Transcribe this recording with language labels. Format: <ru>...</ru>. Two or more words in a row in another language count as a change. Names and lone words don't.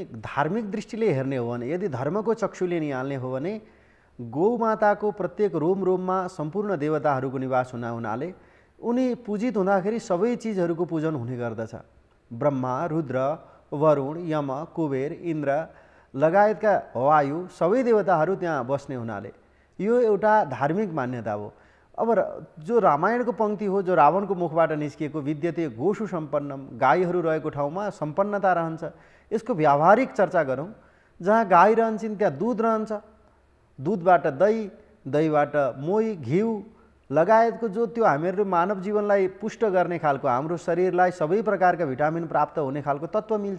<ne>धार्मिक दृष्टिले हेर्ने हो भने, यदि धर्मको चक्षुले निहाल्ने हो भने गौमाताको प्रत्येक रोम रोममा सम्पूर्ण देवताहरूको निवास हुनाले उनी पूजित हुँदाखेरि सबै चिजहरूको पूजन हुने गर्दछ। ब्रह्मा, रुद्र, वरुण, यम, कुबेर, इन्द्र लगायतका वायु सबै देवताहरू त्यहाँ बस्ने हुनाले यो एउटा धार्मिक मान्यता हो। अब जो रामायणको पङ्क्ति हो, जो रावणको मुखबाट निस्किएको</ne> <sa>विद्यते गोषु सम्पन्नम,</sa> <ne>गाईहरू रहेको ठाउँमा सम्पन्नता रहन्छ, यसको व्यावहारिक चर्चा गरौँ। जहाँ गाई रहन्छन् त्यहाँ दुध रहन्छ, दुधबाट दही, दहीबाट मोही, घिउ लगायतको जो त्यो हामीहरू मानव जीवनलाई पुष्ट गर्ने खालको, हाम्रो शरीरलाई सबै प्रकारका भिटामिन प्राप्त हुने खालको तत्त्व मिल्छ।</ne>